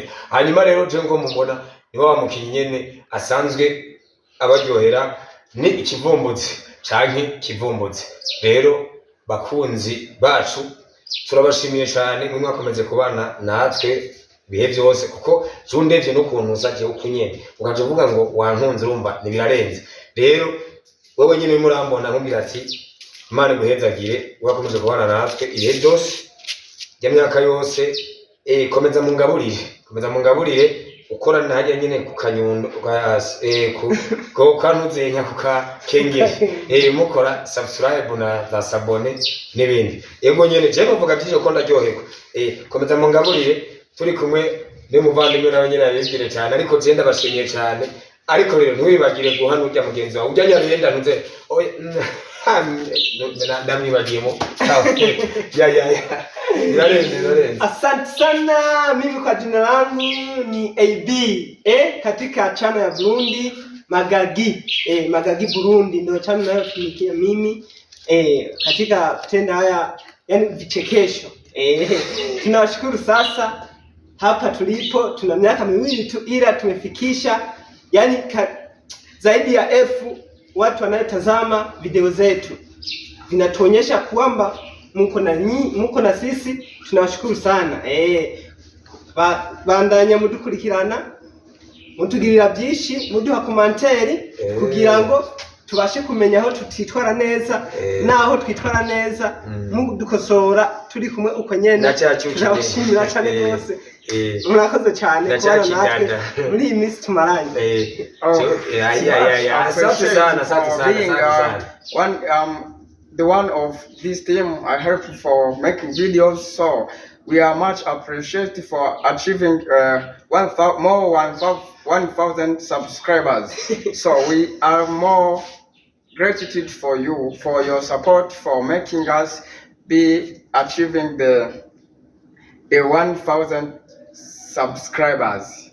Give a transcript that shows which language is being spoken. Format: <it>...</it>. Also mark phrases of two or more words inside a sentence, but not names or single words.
<rn>Hanyuma rero je ngo mubona niwe wamukinyi nyene asanzwe abaryohera ni ikivumbutsi canke kivumbutsi. Rero bakunzi bacu turabashimiye cyane mwe mwakomeze kubana natwe bihe byose, kuko jundevye no kuntu uzaje ukunyene ukaje uvuga ngo wankunze urumva nibirarenze. Rero wewe nyine murambona nkubwira ati Imana guhezagire wakomeje kubana natwe ibihe byose y'imyaka yose. Komeza mungaburire ukora ntajya nyine ku kanyundo ko kanuzenya ku kengere mukora subscribe na sabone n'ibindi. Yego nyene je bavuga byije ko ndaryoherwa. Komeza mungaburire turi kumwe n'umuvandimwe nawe nyine abibwire cyane, ariko je ndabashimiye cyane. Ariko rero ntiwibagire guhana ujya mugenzi wawe ujya nyarenda ntuze ndamwibagiyemo Lorenzo.</rn> <sw>Asante sana. Mimi kwa jina langu ni AB katika channel ya Burundi Magagi Magagi Burundi ndio channel nayotumikia mimi katika kutenda haya yani vichekesho. Tunawashukuru sasa hapa tulipo, tuna miaka 2 tu ila tumefikisha yani zaidi ya watu wanayotazama video zetu. Vinatuonyesha kwamba muko na sisi, tunawashukuru sana.</sw> <rn>Bandanya mudukurikirana, mutugirira byinshi, muduha komanteri kugira ngo tubashe kumenya aho tutitwara neza naho twitwara neza, mudukosora turi kumwe uko nyene. Turabashimira cyane rwose. Murakoze cyane kubana natwe muri iyi minsi tumaranye.</rn> <sw>Asante sana.</sw> <en>The one of this team I help for making videos, so we are much appreciated for achieving 1,000 subscribers. So we are more gratitude for you for your support for making us be achieving the 1,000 subscribers.</en>